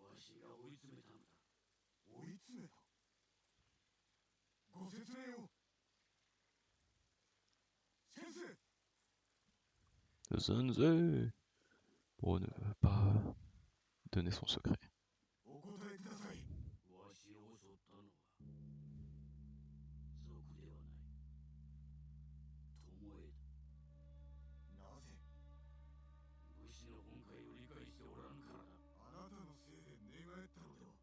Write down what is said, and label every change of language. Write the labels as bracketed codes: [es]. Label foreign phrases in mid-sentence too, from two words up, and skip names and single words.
[ja] 私が追い詰めたのだ。追い詰めた？ご説明を。先生。 [fr] Sensei, pour ne pas donner son secret. [ja] お答えください。わしを襲ったのは賊ではない。巴だ。なぜ？武士の本懐を理解しておらぬからだ。あなたのせいで寝返ったのでは。